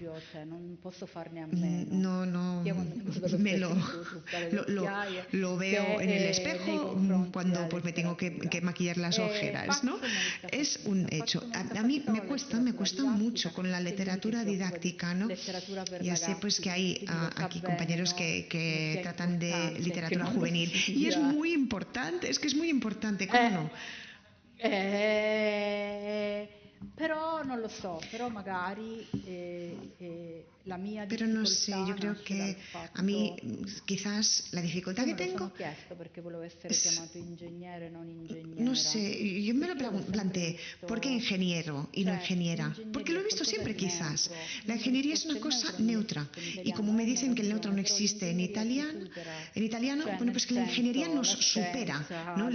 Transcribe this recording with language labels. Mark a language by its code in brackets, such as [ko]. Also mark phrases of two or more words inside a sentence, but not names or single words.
[es] No, me lo veo en el espejo cuando pues me tengo que maquillar las ojeras, ¿no? Es un hecho. A mí me cuesta mucho con la literatura didáctica, ¿no? Ya sé pues que hay aquí compañeros que tratan de literatura juvenil, y es muy importante, es muy importante, ¿cómo no? [it] Però non lo so, però magari la mia [es] Pero no sé, yo creo que a mí quizás la dificultad que tengo no sé, yo me lo planteé, ¿por qué ingeniero y no ingeniera? Porque lo he visto siempre quizás. La ingeniería es una cosa neutra, y como me dicen que el neutro no existe en italiano, bueno, pues que la ingeniería nos supera, ¿no?